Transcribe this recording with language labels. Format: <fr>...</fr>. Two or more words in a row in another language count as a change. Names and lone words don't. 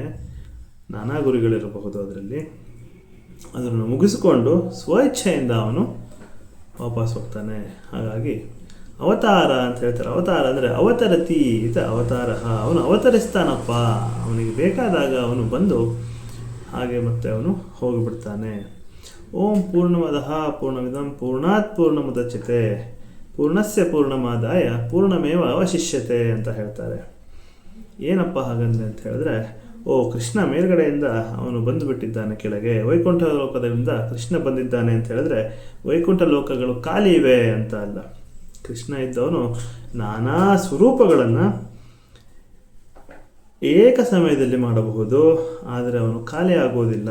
<kn>ನಾನಾ ಗುರಿಗಳಿರಬಹುದು, ಅದನ್ನು ಮುಗಿಸಿಕೊಂಡು ಸ್ವಇಚ್ಛೆಯಿಂದ ಅವನು ವಾಪಸ್ ಹೋಗ್ತಾನೆ. ಹಾಗಾಗಿ ಅವತಾರ ಅಂತ ಹೇಳ್ತಾರೆ. ಅವತಾರ ಅಂದರೆ ಅವತರತಿ ಇದು ಅವತಾರ. ಅವನು ಅವತರಿಸ್ತಾನಪ್ಪ, ಅವನಿಗೆ ಬೇಕಾದಾಗ ಅವನು ಬಂದು ಹಾಗೆ ಮತ್ತೆ ಅವನು ಹೋಗಿಬಿಡ್ತಾನೆ.</kn> <sa>ಓಂ ಪೂರ್ಣಮದಃ ಪೂರ್ಣಮಿದಂ ಪೂರ್ಣಾತ್ ಪೂರ್ಣಮುದಚ್ಯತೆ ಪೂರ್ಣಸ್ಯ ಪೂರ್ಣಮಾದಾಯ ಪೂರ್ಣಮೇವ ಅವಶಿಷ್ಯತೆ</sa> <kn>ಅಂತ ಹೇಳ್ತಾರೆ. ಏನಪ್ಪ ಹಾಗಂದ್ರೆ ಅಂತ ಹೇಳಿದ್ರೆ, ಕೃಷ್ಣ ಮೇಲ್ಗಡೆಯಿಂದ ಅವನು ಬಂದುಬಿಟ್ಟಿದ್ದಾನೆ ಕೆಳಗೆ. ವೈಕುಂಠ ಲೋಕದಿಂದ ಕೃಷ್ಣ ಬಂದಿದ್ದಾನೆ ಅಂತ ಹೇಳಿದ್ರೆ ವೈಕುಂಠ ಲೋಕಗಳು ಖಾಲಿ ಇವೆ ಅಂತ ಅಲ್ಲ. ಕೃಷ್ಣ ಇದ್ದವನು ನಾನಾ ಸ್ವರೂಪಗಳನ್ನು ಏಕ ಸಮಯದಲ್ಲಿ ಮಾಡಬಹುದು, ಆದರೆ ಅವನು ಖಾಲಿ ಆಗೋದಿಲ್ಲ.</kn>